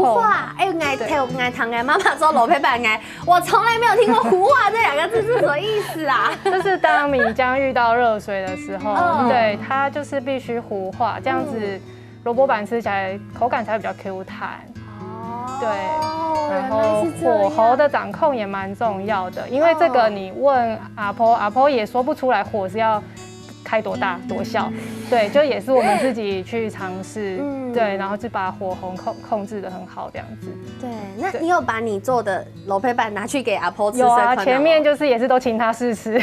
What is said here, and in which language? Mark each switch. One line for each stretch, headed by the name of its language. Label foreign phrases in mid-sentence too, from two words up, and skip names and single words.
Chinese: 糊化，哎，愛糖哎，媽媽做蘿蔔飯哎，我從來沒有聽過糊化這兩個字是什麼意思啊？就是當米漿遇到熱水的時候，對，它就是必須糊化，這樣子蘿蔔飯吃起來口感才會比較 Q 彈。對。然後火候的掌控也蠻重要的，因為這個你問阿婆，阿婆也說不出來火是要开多大多小，对，就也是我们自己去尝试，对，然后就把火候控制得很好这样子。对，那你有把你做的滷配饭拿去给阿婆吃？有啊，前面就是也是都请他试吃。